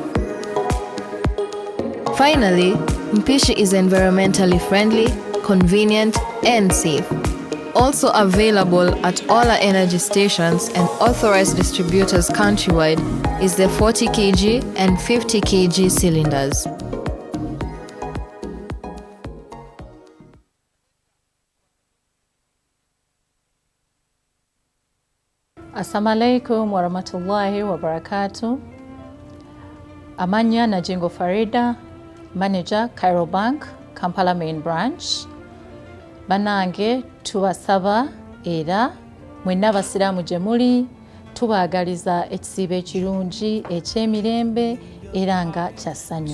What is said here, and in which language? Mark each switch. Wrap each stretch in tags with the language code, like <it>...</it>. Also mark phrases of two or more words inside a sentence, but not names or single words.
<en>Finally, Mpishi is environmentally friendly, convenient and safe. Also available at all our energy stations and authorized distributors countrywide, is the 40 kg and 50 kg cylinders.</en> <ar>السلام عليكم ورحمة الله وبركاته.</ar> <lg>Amanya Najingo Farida, Manager, Cairo Bank, Kampala Main Branch. Banange tubasaba era mwenna basiraamu gye muli tubaagaliza ekisiibo ekirungi eky'emirembe era nga kya ssanyu.</lg>